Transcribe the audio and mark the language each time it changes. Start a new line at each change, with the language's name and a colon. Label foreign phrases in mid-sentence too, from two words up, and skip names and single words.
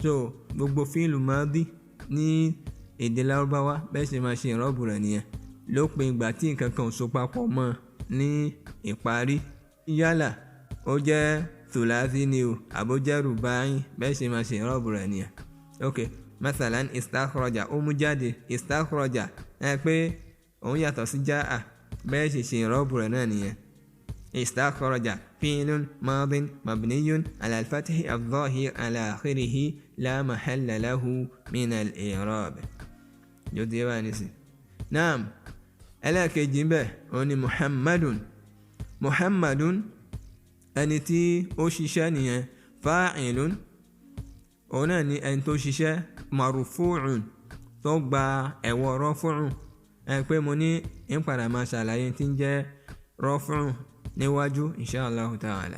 Yoruba: so gbogbo fíìlù madi ní èdè lárúbáwá bẹ́ẹ̀ sì máa ṣe ìrọ́bù rẹ̀ nìyẹn lópin ìgbà tí nǹkan kan ò so papọ̀ mọ́ ní ìparí yálà ó jẹ́ thulathi ni o àbó jẹ́ rùbáyìn bẹ́ẹ̀ sì máa ṣe ìrọ́bù rẹ̀ nìyẹn. ok
Arabic: مثلا استخرج
Yoruba: ó mú jáde istakhraja pé òun yàtọ̀ sí jáà bẹ́ẹ̀ sì ṣe ìrọ́bù rẹ̀ náà nìyẹn.
Arabic: استخرج فعل ماض مبني على الفتح الظاهر على آخره لا محل له من الإعراب.
Yoruba: yóò di bá ní sí. naam ẹlẹ́ẹ̀kejì bẹ́ẹ̀ òun ni muhammadun ẹni tí ó ṣiṣẹ́ nìyẹn fa'ilun òun náà ni ẹni tó ṣiṣẹ́ marufu'un tó gba ẹ̀wọ̀ rọ́fù'un pé mo ní ń padà máa ṣàlàyé tí ń jẹ́ rọ́fù'un níwájú
Arabic: إن شاء الله تعالى.